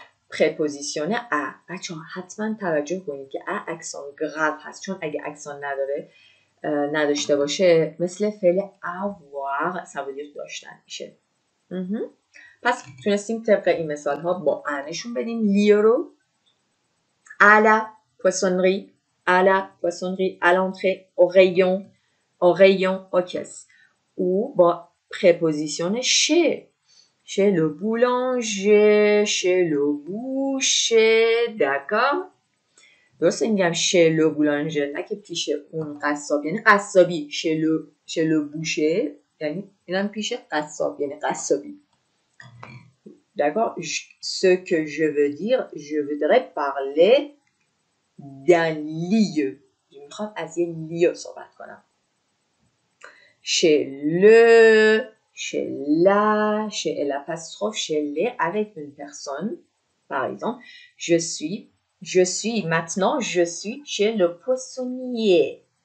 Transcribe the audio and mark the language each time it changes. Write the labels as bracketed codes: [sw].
[fa] پرپوزیشن ا. بچه ها حتما توجه کنید که ا اکسان گراو هست، چون اگه اکسان نداشته باشه مثل فعل avoir سوادیر داشتن میشه. پس تونستیم طبق این مثال ها با ا نشون بدیم لیه رو. [fr] à la poissonnerie, à l'entrée, au rayon, aux caisses. Ou با préposition chez le boulanger, chez le boucher, d'accord. [fa] درسته میگم [fr] chez le boulanger، [fa] نه که پیش اون قصاب، یعنی قصابی. [fr] chez le boucher [fa] یعنی اینم پیش قصاب، یعنی قصابی. [fr] D'accord. Ce que je veux dire, je voudrais parler d'un lieu. [fa] Je میخوام از یه lieu صحبت کنم. [fr] Chez le, chez la, chez l'apostrophe, chez les, avec une personne. Par exemple, je suis maintenant, je suis chez le poissonnier.